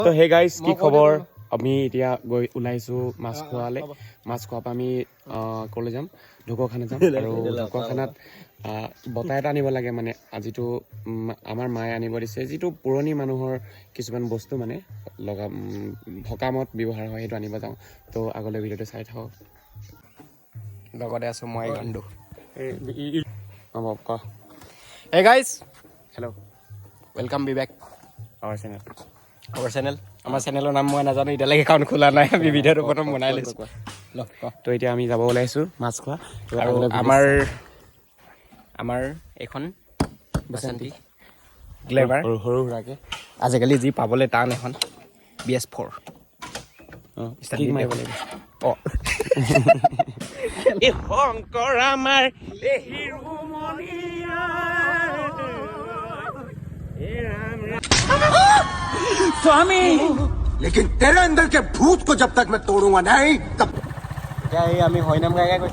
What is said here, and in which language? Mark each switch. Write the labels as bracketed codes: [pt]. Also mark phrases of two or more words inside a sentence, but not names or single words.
[as] তো [en] hey guys [as] কি খবৰ আমি এতিয়া গৈ ওলাইছো মাছ খোৱালে মাছ খোৱাৰ পৰা আমি কলে যাম ঢকুৱা খানা যাম আৰু ঢকুৱা খানাত বতাহ এটা আনিব লাগে মানে আজিটো আমাৰ মায়ে আনিব দিছে যিটো পুৰণি মানুহৰ কিছুমান বস্তু মানে লগা সকামত ব্যৱহাৰ হয় সেইটো আনিব যাওঁ তো আগলৈ ভিডিঅ'টো চাই থাকক লগতে আছো মই গাণ্ডু ক [en] Hey guys, [as] হেল্ল' [en] welcome be back our channel our channel. [as] আমাৰ চেনেলৰ নাম মই নাজানো এতিয়ালৈকে একাউণ্ট খোলা নাই আমি ভিডিঅ'টো প্ৰথম বনাই লৈছো তো এতিয়া আমি যাব ওলাইছো মাছ খোৱা আৰু আমাৰ এখন বসন্তি গ্লেভাৰ সৰু সুৰাকে আজিকালি যি পাবলৈ টান এখন BS4 কি মাৰিব লাগিব এই শংকৰ আমাৰ হিৰুমণিয়া स्वामी [hi] लेकिन तेरे अंदर के भूत को जब तक मैं तोड़ूंगा नहीं तब [as] আমি হয় নাম গাই গাই কৈছো